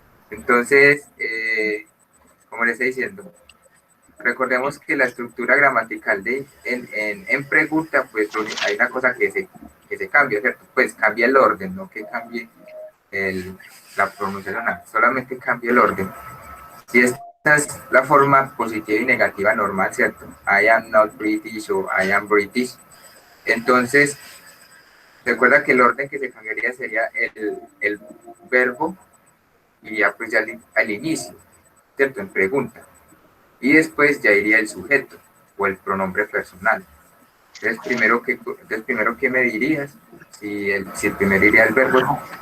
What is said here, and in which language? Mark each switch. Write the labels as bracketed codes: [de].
[es] Entonces, como les estoy diciendo, recordemos que la estructura gramatical en pregunta, pues hay una cosa que se cambia, ¿cierto? Pues cambia el orden, no que cambie la pronunciación, solamente cambia el orden. Si esta es la forma positiva y negativa normal, ¿cierto? [en] I am not British o I am British. [es] Entonces, recuerda que el orden que se cambiaría sería el verbo iría pues ya al inicio, ¿cierto? En pregunta. Y después ya iría el sujeto o el pronombre personal. Entonces, primero ¿qué me dirías? Si el primero iría el verbo.